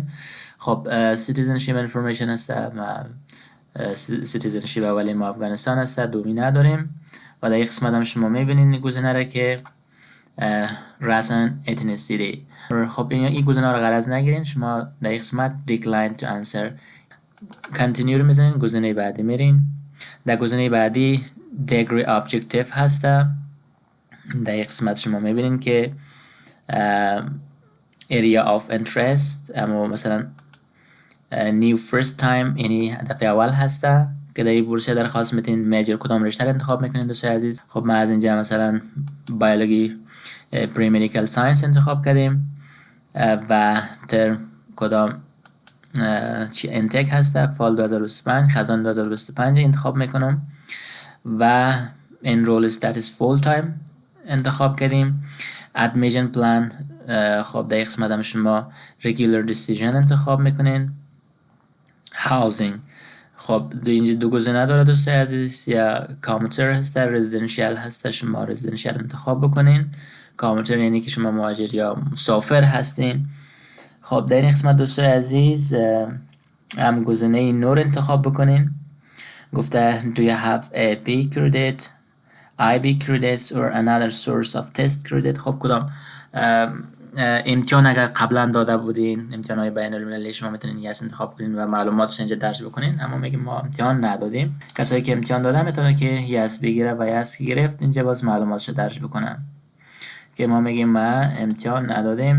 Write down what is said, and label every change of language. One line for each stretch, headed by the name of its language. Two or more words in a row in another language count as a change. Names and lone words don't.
Persian: خب
English: citizenship information
Persian: هست و سیتیزنشیپ اولی ما افغانستان هست، دومی نداریم. و در این قسمت هم شما میبینین گزینه را که
English: race ethnicity.
Persian: خب این گزینه رو غرض نگیرین، شما در این قسمت
English: decline to answer continue
Persian: رو میزنین، گزینه بعدی میرین. در گزینه بعدی
English: degree objective
Persian: هسته، در این قسمت شما میبینین که
English: area of interest،
Persian: اما مثلا
English: new first time
Persian: یعنی دفعه اول هسته که در این بورسیه درخواست میتین. میجر کدام رشته رو انتخاب میکنین دوستای عزیز. خب ما از اینجا مثلا
English: biology pre medical science
Persian: انتخاب کردیم و ترم کدام چی انتک هسته، فال 2025 خزان 2025 انتخاب میکنم و
English: enroll status full time
Persian: انتخاب کردیم.
English: admission plan
Persian: خب در قسمت هم شما
English: regular decision
Persian: انتخاب میکنین. housing خب اینجا دو گزینه داره دوستای عزیز، یا کاموتر هسته رزیدنشیال هسته، شما رزیدنشیال انتخاب بکنین. کاموتر یعنی که شما مهاجر یا مسافر هستین. خب در این قسمت دوستای عزیز هم گزینه نور انتخاب بکنین.
English: گفته do you have a B credit, IB credits or another source of test credit.
Persian: خب کدام امتحان اگر قبلا داده بودین، امتحان های بین المللی، شما میتونین یس انتخاب کنین و معلوماتش اینجا درج بکنین. اما میگیم ما امتحان ندادیم. کسایی که امتحان دادن میتونه که یس بگیره و یس گرفت اینجا باز معلوماتش درج بکنن که ما میگیم ما امتحان ندادیم.